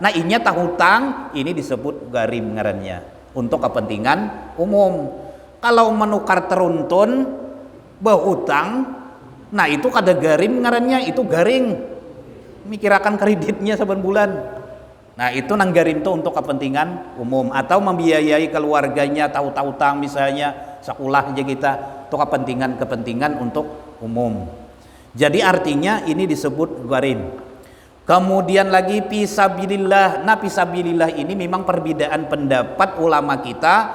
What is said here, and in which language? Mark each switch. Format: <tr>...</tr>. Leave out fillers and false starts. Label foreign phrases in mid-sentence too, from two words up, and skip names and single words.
<bjn>Nah inya tah hutang, ini disebut garim ngarannya, untuk kepentingan umum. Kalau menukar teruntun berhutang, nah itu kada garim ngarannya, itu garing, mikirakan kreditnya saben bulan. Nah itu nang garim tuh untuk kepentingan umum, atau membiayai keluarganya, tahu-tahu utang misalnya sekolah aja kita, itu kepentingan untuk umum.</bjn> <id>Jadi artinya ini disebut garim. Kemudian lagi fisabilillah. Nah fisabilillah ini memang perbedaan pendapat ulama kita.</id>